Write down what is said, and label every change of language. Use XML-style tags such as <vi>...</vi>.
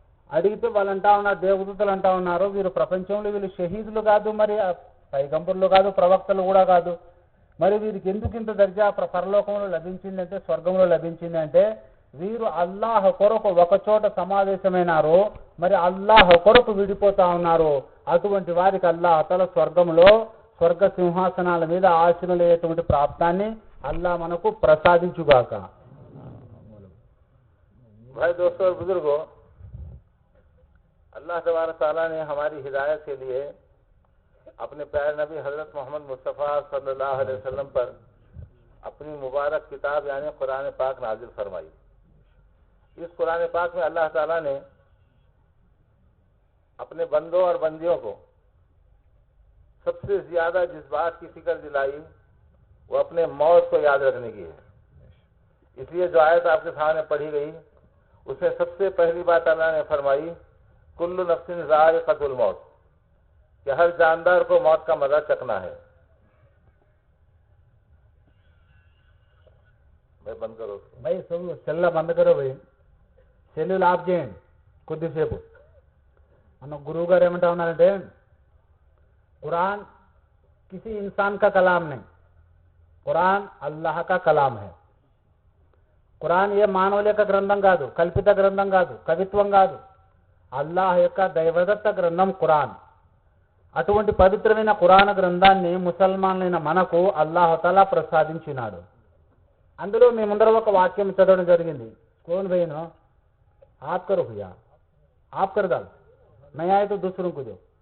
<te>అడిగితే వాళ్ళు అంటా ఉన్నారు, దేవదూతలు అంటా ఉన్నారు, వీరు ప్రపంచంలో వీళ్ళు షహీదులు కాదు, మరి పైగంబర్లు కాదు, ప్రవక్తలు కూడా కాదు, మరి వీరికి ఎందుకు ఇంత దర్జా పరలోకంలో లభించింది అంటే, స్వర్గంలో లభించింది అంటే, వీరు అల్లాహ్ కొరకు ఒక చోట సమావేశమైనారు, మరి అల్లాహ్ కొరకు విడిపోతా ఉన్నారు. అటువంటి వారికి అల్లాహ్ తఆలా స్వర్గంలో స్వర్గ సింహాసనాల మీద ఆశీనులయ్యేటువంటి ప్రాప్తాన్ని అల్లాహ్ మనకు ప్రసాదించుగాక.</te> <hi>भाई दोस्तों और बुजुर्गों, अल्लाह तबारक तआला ने हमारी हिदायत के लिए अपने प्यारे नबी हजरत मोहम्मद मुस्तफ़ा सल्लल्लाहु अलैहि वसल्लम पर अपनी मुबारक किताब यानी कुरान पाक नाजिल फरमाई. इस कुरान पाक में अल्लाह ताला ने अपने बंदों और बंदियों को सबसे ज्यादा जिस बात की फिक्र दिलाई वो अपने मौत को याद रखने की है। इसलिए जो आयत आपके सामने पढ़ी गई उसमें सबसे पहली बात अल्लाह ने फरमाई कुल्लु नफ्सिन ज़ाइक़तुल मौत, कि हर जानदार को मौत का मजा चखना है। भाई बंद करो भाई, సెల్ల బంద్ కరో भाई,</hi> <te>సెల్లులు ఆఫ్ చేయండి కొద్దిసేపు. మన గురువు గారు ఏమంటా ఉన్నారంటే</te> <hi>कुरान किसी इंसान का कलाम नहीं, कुरान अल्लाह का कलाम है.</hi> <te>కురాన్ ఏ మానవుల యొక్క గ్రంథం కాదు, కల్పిత గ్రంథం కాదు, కవిత్వం కాదు. అల్లాహ్ యొక్క దైవదత్త గ్రంథం కురాన్. అటువంటి పవిత్రమైన కురాన్ గ్రంథాన్ని ముసల్మాన్లైన మనకు అల్లాహుతాలా ప్రసాదించినాడు. అందులో మీ ముందర ఒక వాక్యం చదవడం జరిగింది.</te> <hi>కోన్ భయ్యను ఆప్ కరో భయ్యా, ఆప్ కర్ దాల్ నై ఆయే తో దూసరోं को दो.</hi>